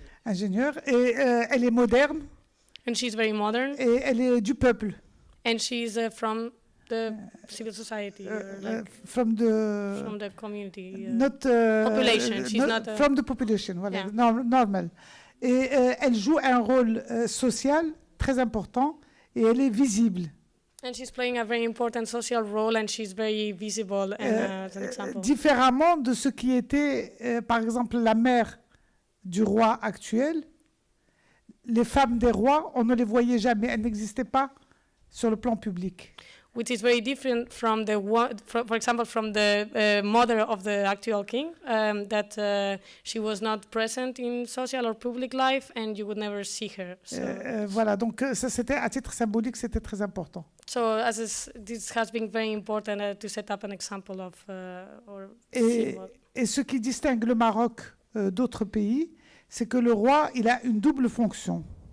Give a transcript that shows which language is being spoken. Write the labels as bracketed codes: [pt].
[fr] Ingénieure, et elle est moderne. [en] And she's very modern. [fr] Et elle est du peuple. [en] And she's from the civil society, from the community. [fr] Population. [en] She's not from the population. Voilà, yeah. [fr] Normal. Et elle joue un rôle social très important et elle est visible. [en] And she's playing a very important social role and she's very visible as an example. [fr] Différemment de ce qui était, par exemple, la mère du roi actuel, les femmes des rois, on ne les voyait jamais, elles n'existaient pas sur le plan public. [en] Which is very different from for example, from the mother of the actual king, that she was not present in social or public life, and you would never see her. So, [fr] voilà, donc ça c'était à titre symbolique, c'était très important. [en] So this has been very important to set up an example of. [fr] Et ce qui distingue le Maroc d'autres pays, c'est que le roi, il a une double fonction.